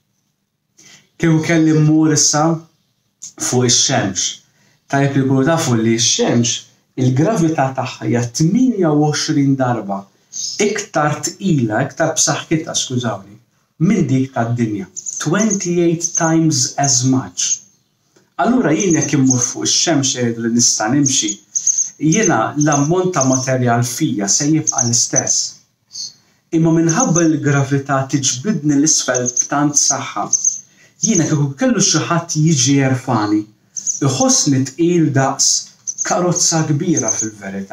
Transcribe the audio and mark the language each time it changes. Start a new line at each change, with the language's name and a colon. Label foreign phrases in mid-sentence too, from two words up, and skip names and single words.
Maltese: Kieku kelli mmur issa fuq ix-Xemx, tajjeb li jkunu tafu li x-Xemx il-gravità tagħha hija 28 darba iktar tqila, iktar b'saħħitha skużawni, minn dik tad-dinja.
English: 28 times as much.
Maltese: Allura jien jekk immur fuq ix-Xemx jgħidu li nista' nimxi, jiena l-ammont ta' materjal fija se jibqa' l-istess. Imma minħabba l-gravità tiġbidni l-isfel b'tant saħħa, jiena kieku kellu xi ħadd jiġi jerfani, iħossni tqil daqs karozza kbira fil-verità.